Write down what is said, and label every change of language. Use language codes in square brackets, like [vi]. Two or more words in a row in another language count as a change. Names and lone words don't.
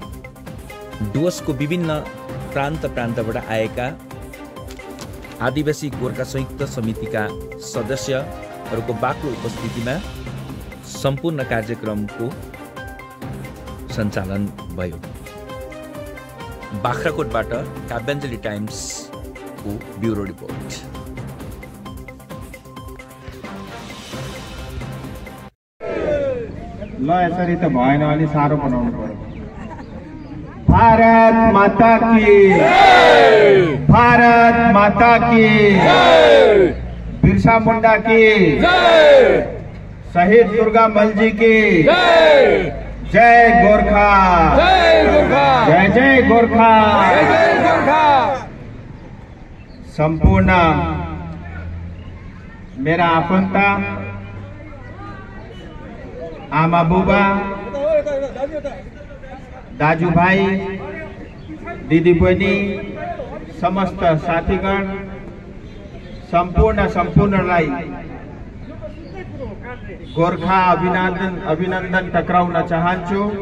[ne] डुवर्सको विभिन्न प्रान्तबाट आएका आदिवासी गोर्खा संयुक्त समितिका सदस्यहरूको बाक्लो उपस्थितिमा सम्पूर्ण कार्यक्रमको सञ्चालन भयो। बाख्राकोटबाट काव्याञ्जली टाइम्सको ब्युरो रिपोर्ट। ल यसरी त भएन, अलि साह्रो बनाउनु पर्यो। [hi] भारत माता की जय, भारत माता की जय, बिरसा मुंडा की जय, शहीद दुर्गा मल जी की जय, जय गोरखा, जय गोरखा, जय जय गोरखा, जय जय गोरखा। [ne] संपूर्ण मेरा आफन्ता, आमा बुबा, दाजुभाइ, दिदी बहिनी, समस्त साथीगण, सम्पूर्णलाई गोर्खा अभिनन्दन टक्राउन चाहन्छु।